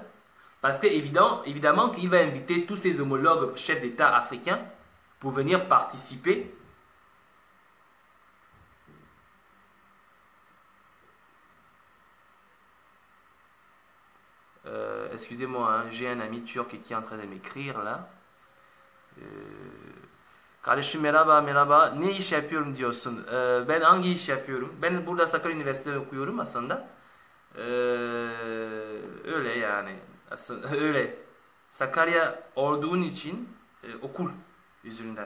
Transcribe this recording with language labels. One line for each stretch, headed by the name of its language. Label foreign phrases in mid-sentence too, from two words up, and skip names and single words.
French: Parce que évidemment qu'il va inviter tous ses homologues chefs d'État africains pour venir participer. Excusez-moi, hein, j'ai un ami turc qui est en train de m'écrire là.
Turkish: Kardeşim merhaba. Ne iş yapıyorum diyorsun? Ben hangi iş yapıyorum? Ben burada Sakarya Üniversitesi'nde okuyorum aslında. Öyle yani. Aslında öyle. Sakarya olduğun için okul yüzünden.